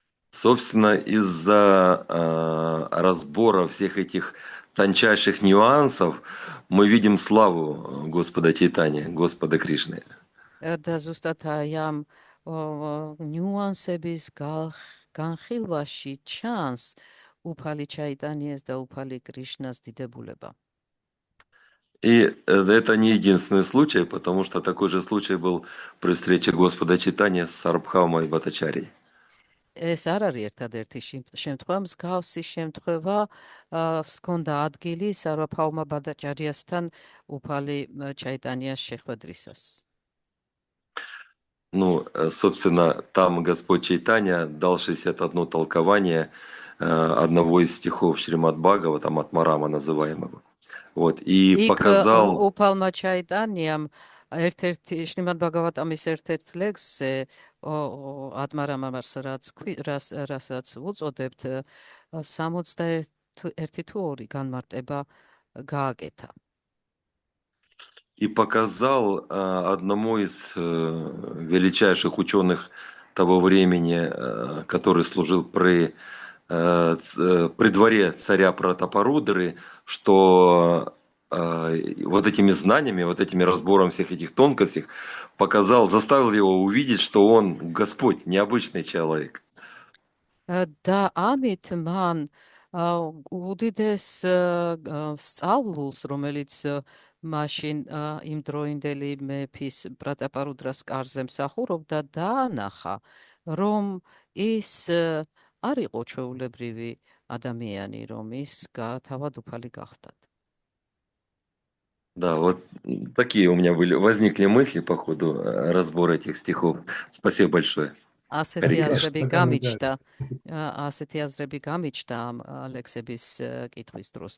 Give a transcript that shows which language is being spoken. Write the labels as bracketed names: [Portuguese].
[Russian] Собственно, из-за разбора всех этих тончайших нюансов мы видим славу Господа Чайтаньи, Господа Кришны. [Georgian] და ზუსტად აი ამ ნიუანსების განხილვაში ჩანს უფალი ჩაიტანიეს და უფალი კრიშნას დიდებულება. [Russian] И это не единственный случай, потому что такой же случай был при встрече Господа Чайтаньи с Сарабхаумой Бхаттачарьей. [Georgian] ეს არ არის ერთადერთი შემთხვევა, მსგავსი შემთხვევა ჰქონდა ადგილი სარაბჰაუმა ბჰატაჩარიასთან უფალი ჩაიტანიას შეხვედრისას. [Russian] Ну, собственно, там Господь Чайтанья дал 61 толкование одного из стихов Шримад Бхагаватам, Атмарама называемого. Вот, и показал... [Georgian] უფალმა ჩაიტანიამ ერთ-ერთი შრიმად ბაგავატამის ერთ-ერთ ლექსზე ატმარამას რასაც უწოდებთ 61 თუ 2 განმარტება გააკეთა. [Russian] И показал одному из величайших ученых того времени, который служил при дворе царя Пратапарудры, что вот этими знаниями, вот этими разбором всех этих тонкостей заставил его увидеть, что он Господь, необычный человек. [Georgian] Да, ამით მან უდიდეს სწავლულს, რომელიც მაშინ იმ დროინდელი მეფის პრატაპარუდრას კარზე მსახურობდა, დაანახა, რომ ის არ იყო ჩვეულებრივი ადამიანი, რომ ის თავად უფალი გახდათ. [Russian] Да, вот такие у меня возникли мысли по ходу разбора этих стихов. Спасибо большое. [Georgian] ასეთი აზრები გამიჩნდა ამ ლექსების კითხვის დროს.